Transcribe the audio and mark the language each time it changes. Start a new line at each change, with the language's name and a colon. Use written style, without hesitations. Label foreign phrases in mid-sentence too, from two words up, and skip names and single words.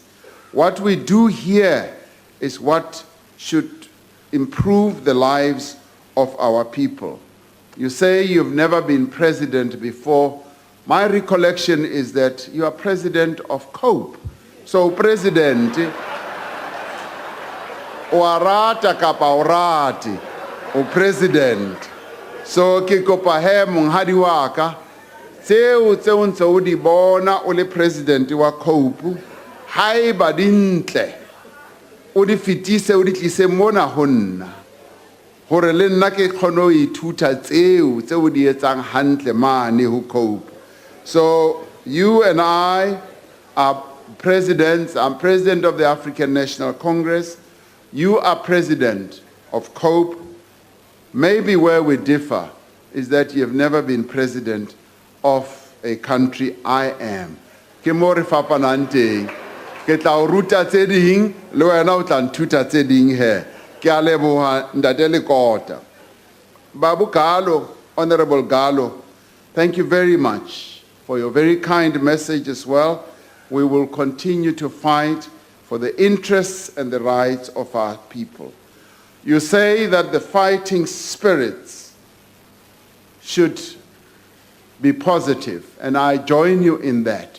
English: What we do here is what should improve the lives of our people. You say you've never been president before. My recollection is that you are president of COPE. So president,
Southern Sotho: oarata kapa orati, o president. So ke kopa he monghadi wa ka, tseo ntse o di bona o le president wa COPE, haeba dintle o di fitise o di tlise mona ho nna, hore le nna ke kgone ho ithuta tseo tseo di etsang hantle mane ho COPE.
English: So you and I are presidents. I'm president of the African National Congress. You are president of COPE. Maybe where we differ is that you have never been president of a country. I am.
Southern Sotho: Ke mo re fapanang teng. Ke tla o ruta tse ding, le wena o tla nthuta tse ding he. Ke a leboha Ntate Lekota.
English: Babu Galo, Honorable Galo, thank you very much for your very kind message as well. We will continue to fight for the interests and the rights of our people. You say that the fighting spirits should be positive, and I join you in that.